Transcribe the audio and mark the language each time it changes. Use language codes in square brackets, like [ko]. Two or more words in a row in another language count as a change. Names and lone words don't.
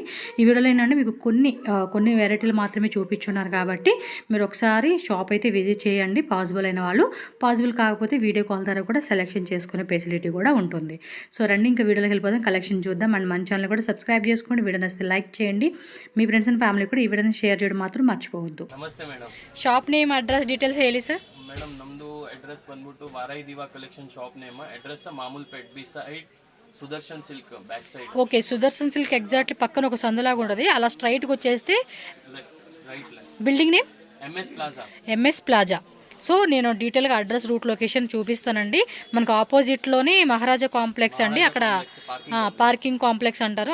[te] ఈ వీడియోలో ఏంటంటే మీకు కొన్ని వెరైటీలు మాత్రమే చూపించున్నారు కాబట్టి మీరు ఒకసారి షాప్ అయితే విజిట్ చేయండి పాసిబుల్ అయిన వాళ్ళు. పాసిబుల్ కాకపోతే [en] video call [te] ద్వారా కూడా సెలెక్షన్ చేసుకునే ఫెసిలిటీ కూడా ఉంటుంది. సో రండి ఇంకా వీడియోలోకి వెళ్ళిపోదాం, కలెక్షన్ చూద్దాం. అండ్ మన ఛానల్ కూడా సబ్స్క్రైబ్ చేసుకోండి. వీడియో నచ్చితే లైక్ చేయండి. మీ [en] friends and family [te] కూడా ఈ వీడియోని షేర్ చేయడం మాత్రం మర్చిపోవద్దు. [kn] ನಮಸ್ತೆ ಮೇಡಮ್. [en] shop name address details ಹೇಳಿ ಸರ್. [kn] ಮೇಡಮ್ ನಮ್ಮದು ಅಡ್ರೆಸ್ ಬಂದ್ಬಿಟ್ಟು ವಾರಾಹಿ ದಿವಾ ಕಲೆಕ್ಷನ್ [en] shop name. address Mamulpet B side Sudarshan Silk back side. [te] ఓకే, సుదర్శన్ సిల్క్ ఎగ్జాక్ట్లీ పక్కన ఒక సందులాగా ఉంటుంది. అలా స్ట్రైట్గా వచ్చేస్తే [en] building name [te] ఎంఎస్ ప్లాజా. సో నేను డీటెయిల్గా [en] address, route, location [te] చూపిస్తానండి. మనకు ఆపోజిట్లోనే మహారాజా కాంప్లెక్స్ అండి, అక్కడ [en] parking complex [te] అంటారు.